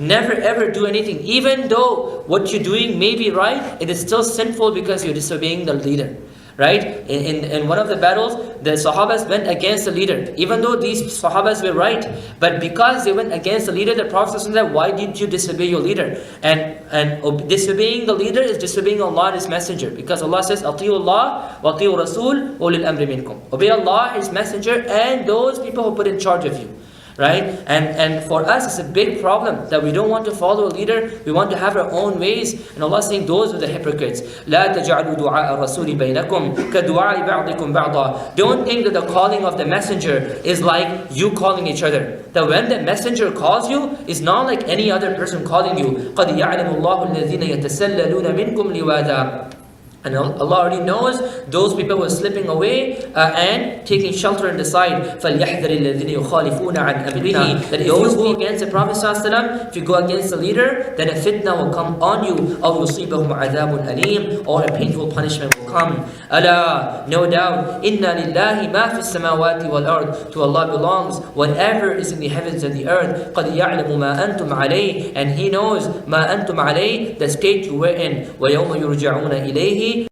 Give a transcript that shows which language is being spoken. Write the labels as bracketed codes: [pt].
[en] Never ever do anything. Even though what you're doing may be right, it is still sinful because you're disobeying the leader. Right? In one of the battles, the Sahabas went against the leader. Even though these Sahabas were right, but because they went against the leader, the Prophet said, why did you disobey your leader? And disobeying the leader is disobeying Allah and His Messenger. [ar] Because Allah says, أَطِيعُوا اللَّهَ وَأَطِيعُوا الرَّسُولَ وَأُولِي الْأَمْرِ مِنْكُمْ. [en] Obey Allah, His Messenger, and those people who put in charge of you. Right? And for us, it's a big problem that we don't want to follow a leader. We want to have our own ways. And Allah is saying, those are the hypocrites. [ar] لا تجعلوا دعاء الرسول بينكم كدعاء بعضكم بعضا. [en] Don't think that the calling of the messenger is like you calling each other. That when the messenger calls you, it's not like any other person calling you. [ar] قد يعلم الله الذين يتسللون منكم لواذا. [en] And Allah already knows those people who are slipping away and taking shelter in the side. [ar] فَلْيَحْذَرِ الَّذِينَ يُخَالِفُونَ عَنْ أَمْرِهِ. [en] That if you go against the Prophet ﷺ, if you go against the leader, then a fitna will come on you. [ar] أَوْ يُصِيبَهُمْ عَذَابٌ أَلِيمٌ. [en] Or a painful punishment will come. [ar] أَلَا, [en] no doubt, [ar] إِنَّ لِلَّهِ مَا فِي السَّمَاوَاتِ وَالْأَرْضِ. [en] To Allah belongs whatever is in the heavens and the earth. [ar] قَدْ يَعْلَمُ مَا أَنْتُمْ عَلَيْهِ. [en] And He knows [ar] مَا أَنْتُمْ عَلَيْهِ, [en] the state you were in. [ar] وَيَوْمَ يُرْجَعُونَ إِلَيْهِ.